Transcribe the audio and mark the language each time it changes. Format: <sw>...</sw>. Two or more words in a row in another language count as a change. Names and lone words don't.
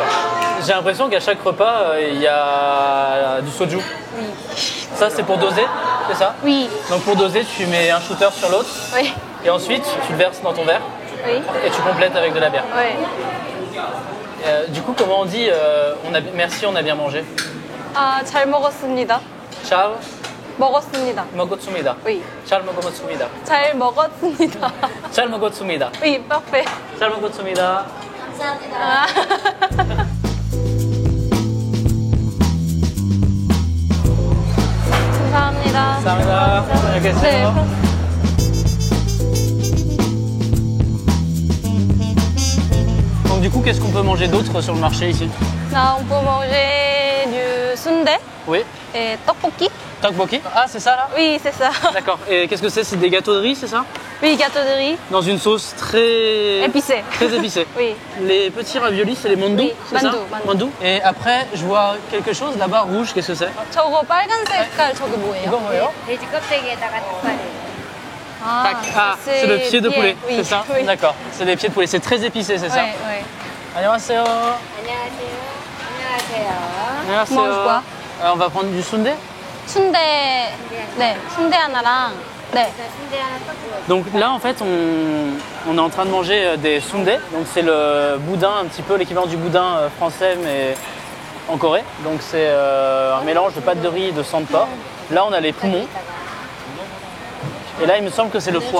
<fr>J'ai l'impression qu'à chaque repas, il y a du soju. Oui. Ça, c'est pour doser, c'est ça? Oui. Donc, pour doser, tu mets un shooter sur l'autre. Oui. Et ensuite, tu le verses dans ton verre. Oui. Et tu complètes avec de la bière. Oui. Du coup, comment on dit merci, on a bien mangé?</fr> <ko>잘 먹었습니다. 잘 먹었습니다. 먹었습니다.</ko> <fr>Oui.</fr> <ko>잘 먹었습니다. 잘 먹었습니다. 잘 먹었습니다.</ko> <fr>Oui, parfait.</fr> <ko>잘 먹었습니다. 아. 감사합니다. 감사합니다. 안녕히 계세요. 네.</ko> <fr>Donc du coup, qu'est-ce qu'on peut manger d'autre sur le marché ici? Là, on peut manger du sundae Oui. et tteokbokki. Tteokbokki? Ah, c'est ça là? Oui, c'est ça. D'accord. Et qu'est-ce que c'est? C'est des gâteaux de riz, c'est ça? Oui, gâteau de riz Dans une sauce très épicé. Très épicée. Oui. Les petits raviolis, c'est les mandu, Oui, c'est ça? mandu. Et après, je vois quelque chose là-bas rouge. Qu'est-ce que c'est?</fr> <ko>저거 빨간 색깔 저게 뭐예요? 이거 뭐예요? 돼지 껍데기에다가 닭발이에요.</ko> <fr>Ah, c'est le pied de poulet, oui, c'est ça? Oui. D'accord. C'est des pieds de poulet. C'est très épicé, c'est ça? Oui, oui.</fr> <ko>안녕하세요. 안녕하세요. 안녕하세요. 안녕하세요.</ko> <fr>mange quoi? On va prendre du sundae.</fr> <ko>순대, 네, 순대 하나랑, 네. 순대 하나 섞고.</ko> <fr>Donc là, en fait, on est en train de manger des sundae. Donc c'est le boudin, un petit peu l'équivalent du boudin français, mais en Corée. Donc c'est un mélange de pâte de riz et de sang de porc. Là, on a les poumons. Et là, il me semble que c'est le foie.</fr>